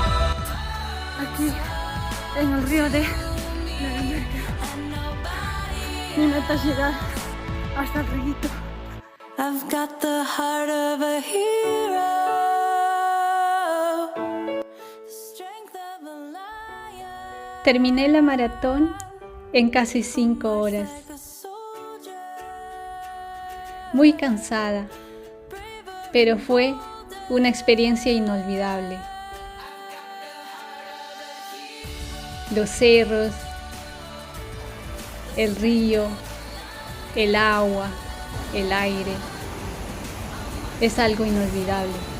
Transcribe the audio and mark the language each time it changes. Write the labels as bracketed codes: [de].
[es] Aquí en el río de Laramarca. Mi meta es llegar hasta el río. [en] I've got the heart of a hero, the strength of a lion. [es] Terminé la maratón en casi 5 horas. [en] Like a soldier, [es] Muy cansada, pero fue una experiencia inolvidable. Los cerros, el río, el agua, el aire, es algo inolvidable.